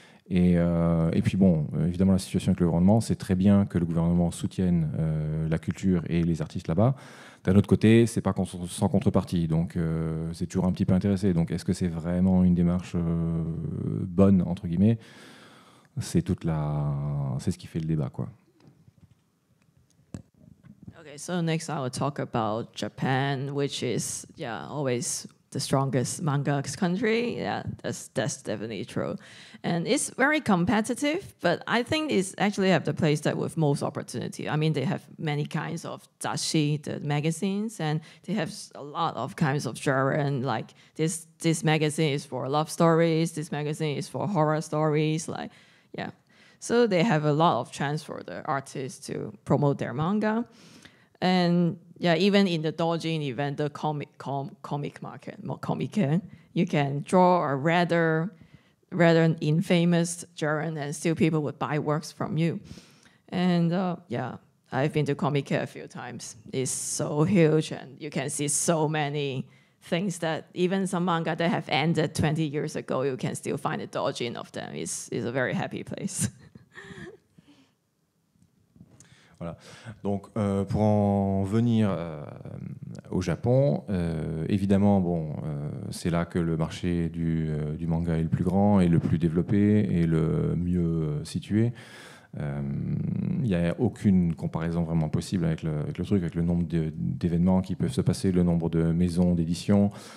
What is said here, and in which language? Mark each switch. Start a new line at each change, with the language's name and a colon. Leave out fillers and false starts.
French: Et puis bon, évidemment, la situation avec le gouvernement, c'est très bien que le gouvernement soutienne la culture et les artistes là-bas. D'un autre côté, c'est pas sans contrepartie, donc c'est toujours un petit peu intéressé. Donc, est-ce que c'est vraiment une démarche bonne, entre guillemets ? C'est ce qui fait le débat, quoi.
English: Okay, so next I will talk about Japan, which is always the strongest manga country. Yeah, that's definitely true. And it's very competitive, but I think it's actually have the place that with most opportunity. I mean, they have many kinds of dashi, the magazines, and they have a lot of kinds of genre. Like this magazine is for love stories. This magazine is for horror stories. So they have a lot of chance for the artists to promote their manga. And even in the doujin event, the comic market, you can draw a rather infamous genre, and still people would buy works from you. And I've been to Comic a few times. It's so huge, and you can see so many things that even some manga that have ended 20 years ago, you can still find a doujin of them. It's a very happy place.
French: Voilà. Donc, pour en venir au Japon, évidemment, c'est là que le marché du manga est le plus grand et le plus développé et le mieux situé. Il n'y a aucune comparaison vraiment possible avec le truc, avec le nombre d'événements qui peuvent se passer, le nombre de maisons d'édition.